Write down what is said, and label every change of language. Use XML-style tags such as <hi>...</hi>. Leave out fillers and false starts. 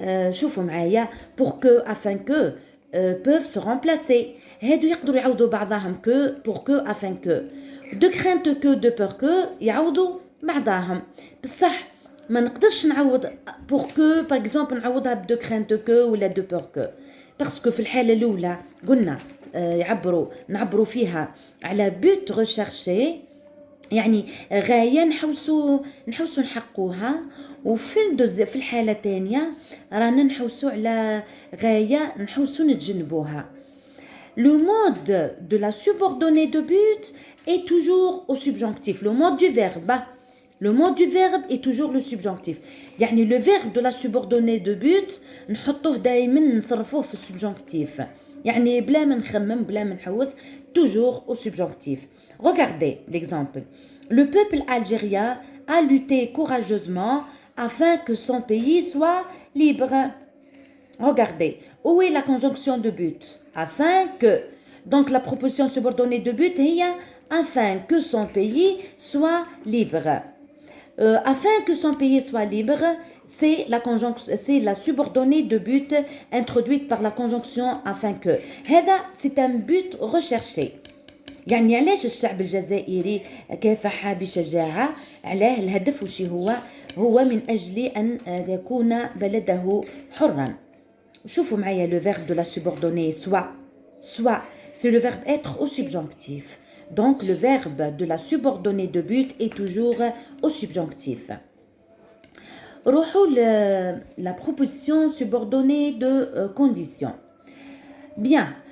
<ar>شوفوا معايا</ar> <fr>pour que afin que peuvent se remplacer</fr> <ar>هادو يقدروا يعوضوا بعضهم</ar> <fr>que pour que afin que de crainte que de peur que</fr> <ar>يعوضوا بعضهم بصح ما نقدرش نعوض</ar> <fr>pour que par exemple</fr> <ar>نعوضها</ar> <fr>de crainte que</fr> <ar>ولا</ar> <fr>de peur que parce que</fr> <ar>في الحالة الأولى قلنا نعبروا فيها على</ar> <fr>but recherché</fr> <ar>يعني غاية نحوسوا نحقوها وفي في الحالة الثانية رانا نحوسوا على غاية نحوسوا نتجنبوها.</ar> <fr>Le mode de la subordonnée de but est toujours au subjonctif. Le mode du verbe est toujours le subjonctif.</fr> <ar>يعني</ar> <fr>le verbe de la subordonnée de but</fr> <ar>نحطوه دائما نصرفوه في السبجونكتيف. يعني بلا ما نخمم بلا ما نحوس</ar> <fr>toujours au subjonctif. Regardez l'exemple. Le peuple algérien a lutté courageusement afin que son pays soit libre. Regardez, où est la conjonction de but? Afin que. Donc la proposition subordonnée de but est afin que son pays soit libre. Afin que son pays soit libre, c'est la subordonnée de but introduite par la conjonction afin que.</fr> <ar>هذا</ar> <fr>c'est un but recherché.</fr> <ar>يعني علاش الشعب الجزائري كافح بشجاعة؟ علاه الهدف وشي هو من أجل أن يكون بلده حرا. شوفوا معايا</ar> <fr>le verbe de la subordonnée soit c'est le verbe être au subjonctif. Donc le verbe de la subordonnée de but est toujours au subjonctif.</fr> <ar>روحوا</ar> <fr>la proposition subordonnée de condition. Bien.</fr>